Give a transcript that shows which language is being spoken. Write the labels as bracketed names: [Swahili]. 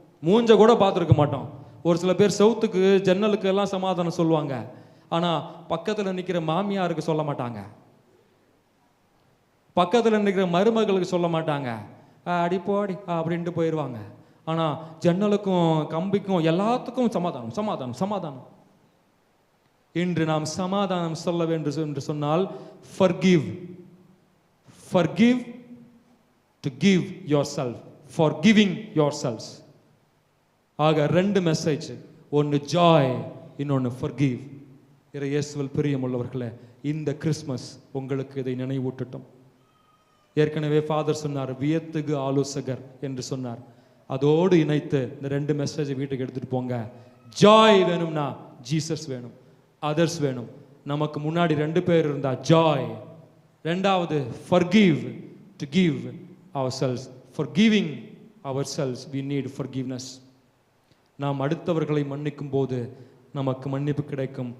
[Tamil] மூஞ்ச கூட பார்த்துருக்க மாட்டோம். ஒரு சில பேர் செவுத்துக்கு ஜன்னலுக்கு எல்லாம் சமாதானம் சொல்லுவாங்க, ஆனா பக்கத்துல நிக்கிற மாமியாருக்கு சொல்ல மாட்டாங்க, பக்கத்துல நிற்கிற மருமகளுக்கு சொல்ல மாட்டாங்க. அடி போடி அப்படின்ட்டு போயிடுவாங்க. ஆனா ஜன்னலுக்கும் கம்பிக்கும் எல்லாத்துக்கும் சமாதானம் சமாதானம் சமாதானம். இன்று நாம் சமாதானம் சொல்ல வேண்டும் என்று சொன்னால் forgive. [English] Forgive to give yourself. Forgiving yourselves. [Tamil] ஆக ரெண்டு மெசேஜ், ஒன்று ஜாய், இன்னொன்று forgive. இயேசுவில் பிரியமுள்ளவர்களே, இந்த கிறிஸ்மஸ் உங்களுக்கு இதை நினைவூட்டட்டும். ஏற்கனவே ஃபாதர் சொன்னார், வியத்துக்கு ஆலோசகர் என்று சொன்னார். அதோடு இணைத்து இந்த ரெண்டு மெசேஜ் வீட்டுக்கு எடுத்துட்டு போங்க. ஜாய் வேணும்னா ஜீசஸ் வேணும், அதர்ஸ் வேணும். நமக்கு முன்னாடி ரெண்டு பேர் இருந்தா ஜாய். ரெண்டாவது [English] forgive, to give ourselves. Forgiving ourselves we need forgiveness. [Tamil] நாம் அடுத்தவர்களை மன்னிக்கும் போது நமக்கு மன்னிப்பு கிடைக்கும்.